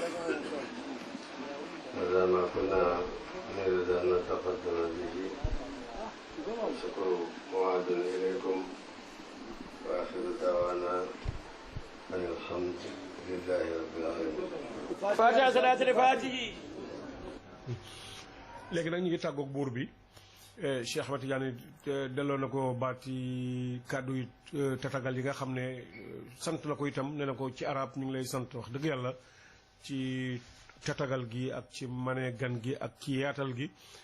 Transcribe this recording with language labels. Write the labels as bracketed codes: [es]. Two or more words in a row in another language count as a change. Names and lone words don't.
[ar] هذا ما كنا نريد أن نتقدم به. شكر موعد إليكم وآخر دعوانا أن الحمد لله رب العالمين. فاتحة صلاة الفاتحة. [wo] léegi nag ñu ngi tàggoog buur bi Cheikh Ahmed Tidiane delloo na ko baati kàddu yi tatagal yi nga xam ne sant na ko itam nee na ko ci arab ñu ngi lay sant wax dëgg yàlla ci tatagal gi ak ci mane gan gi ak ci yaatal gi.